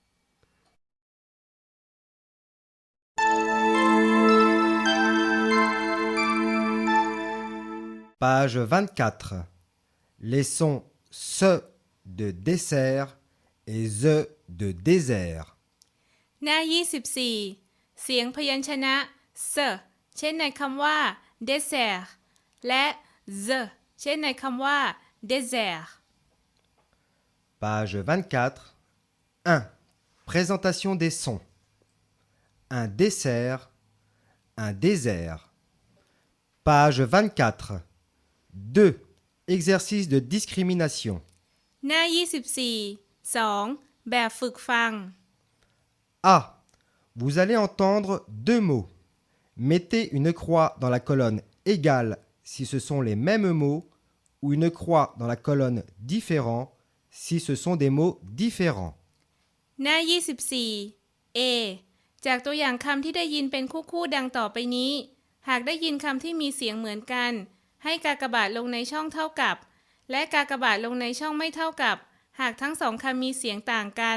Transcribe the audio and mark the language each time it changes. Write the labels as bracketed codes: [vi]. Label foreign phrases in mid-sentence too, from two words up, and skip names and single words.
[fr] Page 24. Les sons SE de dessert et ZE de désert. [th] หน้า 24 เสียงพยัญชนะ s เช่นในคำว่า dessert และ z เช่นในคำว่า désert. [fr] Page 24. 1. Présentation des sons. Un dessert, un désert. Page 24. 2. Exercice de discrimination. [th] หน้า 24 2 แบบฝึกฟัง [fr] A. Vous allez entendre deux mots. Mettez une croix dans la colonne égale si ce sont les mêmes mots ou une croix dans la colonne différent si ce sont des mots différents. [th] หน้า 24 A จากตัวอย่างคำที่ได้ยินเป็นคู่ๆดังต่อไปนี้ หากได้ยินคำที่มีเสียงเหมือนกัน ให้กากบาทลงในช่องเท่ากับ และกากบาทลงในช่องไม่เท่ากับ หากทั้งสองคำมีเสียงต่างกัน